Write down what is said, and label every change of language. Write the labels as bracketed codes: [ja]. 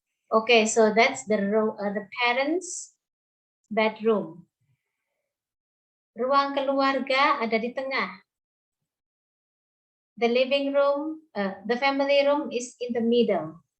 [en] Oke, so that's the parents' bedroom. [id] Ruang keluarga ada di tengah. [en] The living room, the family room is in the middle.